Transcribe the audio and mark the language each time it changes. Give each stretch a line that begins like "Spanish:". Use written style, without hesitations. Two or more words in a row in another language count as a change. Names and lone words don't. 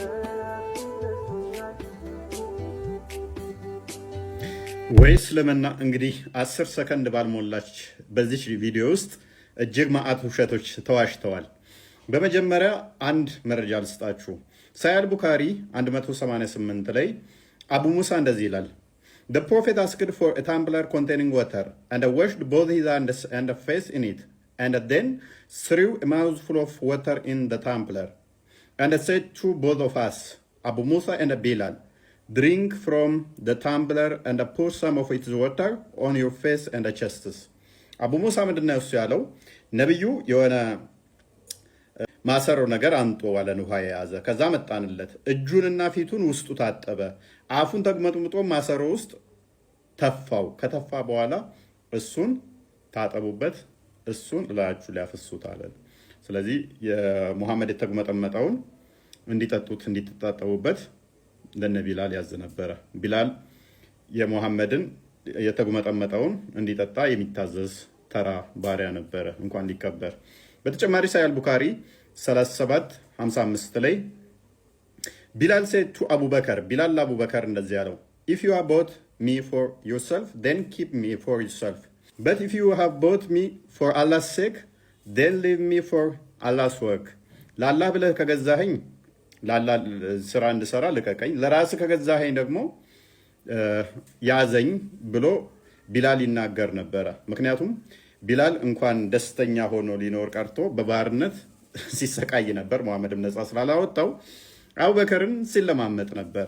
Amharic: ወይስ ለመና እንግዲህ 10 ሰከንድ ባልሞላች በዚህ ቪዲዮ ውስጥ እጅግ ማአት ውሸቶች ተዋሽተዋል። በመጀመሪያ አንድ መረጃ ልስጣችሁ። ሳያል ቡካሪ 188 ላይ አቡ ሙሳ እንደዚህ ይላል
English: The prophet asked for a tumbler containing water and washed both his hands and face in it and then threw a mouthful of water in the tumbler and said to both of us, Abu Musa and Bilal, drink from the tumbler and pour some of its water on your face and chests.
Amharic: አቡ ሙሳ ምንድነው እሱ ያለው? ነብዩ የሆነ ማሰሮ ነገር አንጦ ዋለን ውሃ የያዘ ከዛ መጣንለት እጁንና ፊቱን ውስጡ ታጠበ አፉን ተግመጥምጦ ማሰሮ ውስጥ ተፋው ከተፋ በኋላ እሱን ታጠቡበት እሱን ላያችሁ ሊያፈሱት አለን። ስለዚህ የሙሐመድ የተግመጠመጠውን እንዲጠጡት እንዲተጣጠቡበት ለነቢላል ያዝ ነበረ። ቢላል የሙሐመድን የተግመጠመጠውን እንዲጠጣ የሚታዘዝ ተራ ባሪያ ነበረ እንኳን ሊከበር። በተጨማሪ ሳያል ቡካሪ 37:55 ላይ ቢላል
English: said to
Amharic: አቡበከር ቢላል ለአቡበከር እንደዚህ ያለው
English: if you have bought me for yourself then keep me for yourself but if you have bought me for Allah's sake then leave me for Allah's work
Amharic: ለአላህ ብለህ ከገዛኸኝ ለአላህ ስራ እንድሰራ ልቀቀኝ ለራስህ ከገዛኸኝ ደግሞ ያዘኝ ብሎ ቢላል ይናገር ነበረ። ምክንያቱም ቢላል እንኳን ደስተኛ ሆኖ ሊኖር ቀርቶ በባርነት ሲሰቃይ ነበር። ሙሐመድም ነፃ ስላላወጣው አቡበከርን ሲለማመጥ ነበረ።